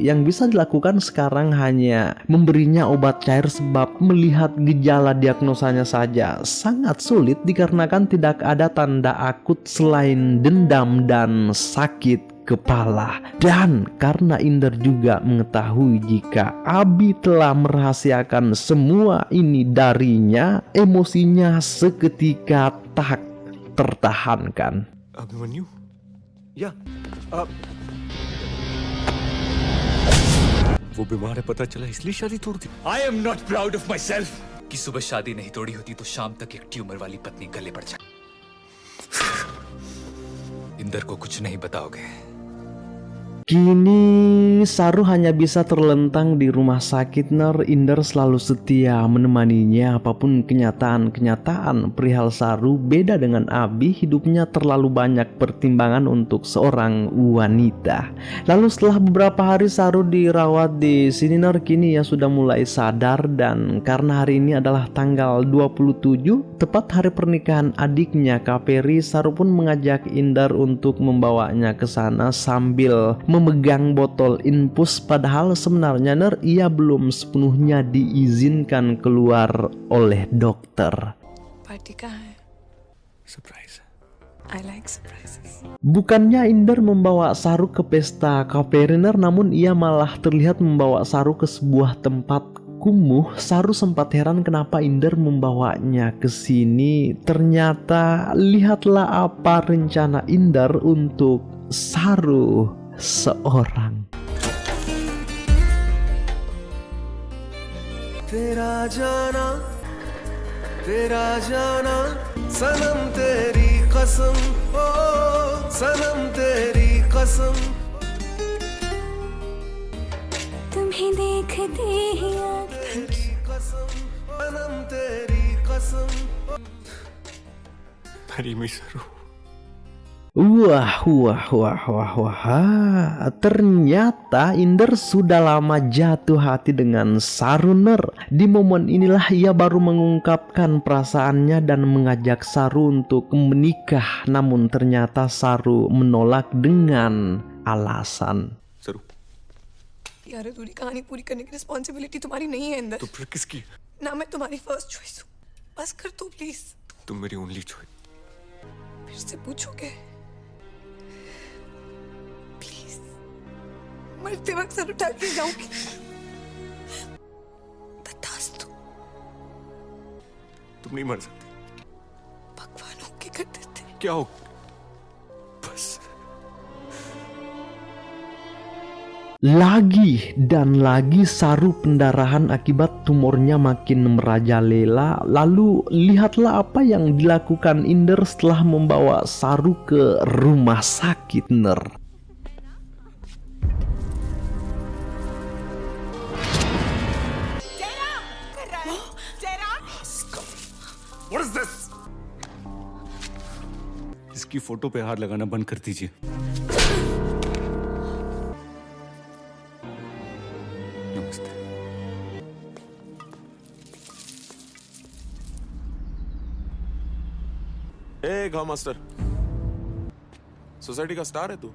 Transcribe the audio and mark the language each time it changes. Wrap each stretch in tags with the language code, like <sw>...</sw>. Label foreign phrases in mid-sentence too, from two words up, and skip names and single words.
<id>Yang bisa dilakukan sekarang hanya memberinya obat cair sebab melihat gejala diagnosanya saja sangat sulit dikarenakan tidak ada tanda akut selain dendam dan sakit kepala. Dan karena Inder juga mengetahui jika Abi telah merahasiakan semua ini darinya, emosinya seketika tak tertahankan.</id> <hi>अभिमन्यु? या वो बीमार है पता चला इसलिए शादी तोड़ दी।</hi> <en>I am not proud of myself</en> <hi>कि सुबह शादी नहीं तोड़ी होती तो शाम तक एक ट्यूमर वाली पत्नी गले पड़ जाए। इंदर को कुछ नहीं बताओगे?</hi> <id>Kini Saru hanya bisa terlentang di rumah sakit, Ner. Inder selalu setia menemaninya apapun kenyataan-kenyataan perihal Saru. Beda dengan Abi, hidupnya terlalu banyak pertimbangan untuk seorang wanita. Lalu setelah beberapa hari Saru dirawat di sini, Ner, kini ia sudah mulai sadar. Dan karena hari ini adalah tanggal 27, tepat hari pernikahan adiknya Kaveri, Saru pun mengajak Inder untuk membawanya ke sana sambil memegang botol infus. Padahal sebenarnya, Ner, ia belum sepenuhnya diizinkan keluar oleh dokter.</id> <hi>पार्टी कहाँ है? सरप्राइज।</hi> <en>I like surprises.</en> <id>Bukannya Inder membawa Saru ke pesta Kaveri, Ner, namun ia malah terlihat membawa Saru ke sebuah tempat kumuh. Saru sempat heran kenapa Inder membawanya ke sini. Ternyata lihatlah apa rencana Inder untuk Saru seorang.</id> <hi>तेरा जाना सनम तेरी कसम ओ सनम तेरी कसम तुम्हें देखते ही कसम सनम तेरी कसम मेरी मिसरू।</hi> <id>Wah, ternyata Inder sudah lama jatuh hati dengan Saru, Ner. Di momen inilah ia baru mengungkapkan perasaannya dan mengajak Saru untuk menikah. Namun ternyata Saru menolak dengan alasan.</id> <hi>सरू, यार अधूरी कहानी पूरी करने की रिस्पॉन्सिबिलिटी तुम्हारी नहीं है इंदर। तो फिर किसकी? ना मैं तुम्हारी</hi> <en>first choice</en> <hi>हूँ। बस कर तू प्लीज। तुम मेरी</hi> <en>only choice.</en> <hi>फिर से पूछोगे प्लीज? मरते वक्त सर उठा के जाऊंगी। तथास्तु। तुम नहीं मर सकते। भगवान होके कर देते। क्या हो? बस</hi> <id>Lagi dan lagi Saru pendarahan akibat tumornya makin merajalela. Lalu lihatlah apa yang dilakukan Inder setelah membawa Saru ke rumah sakit, Ner.</id> <en>What is this?</en> <hi>इसकी फोटो पे हाथ लगाना बंद कर दीजिए। नमस्ते। गांव मास्टर, सोसाइटी का स्टार है तू।</hi>